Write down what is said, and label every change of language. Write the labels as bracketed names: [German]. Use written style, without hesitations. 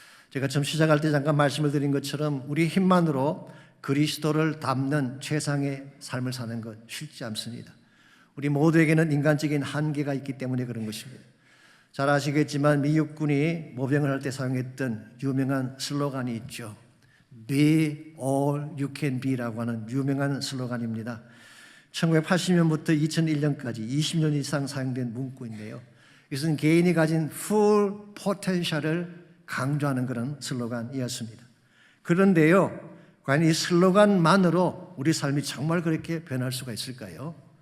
[Korean] 제가 처음 시작할 때 잠깐 말씀을 드린 것처럼 우리 힘만으로 그리스도를 닮는 최상의 삶을 사는 것 쉽지 않습니다. 우리 모두에게는 인간적인 한계가 있기 때문에 그런 것입니다. 잘 아시겠지만 미 육군이 모병을 할 때 사용했던 유명한 슬로건이 있죠. [English] Be all you can be [Korean] 라고 하는 유명한 슬로건입니다. 1980년부터 2001년까지 20년 이상 사용된 문구인데요. 이것은 개인이 가진 [English] full potential [Korean] 을 강조하는 그런 슬로건이었습니다. 그런데요, 과연 이 슬로건만으로 우리 삶이 정말 그렇게 변할 수가 있을까요?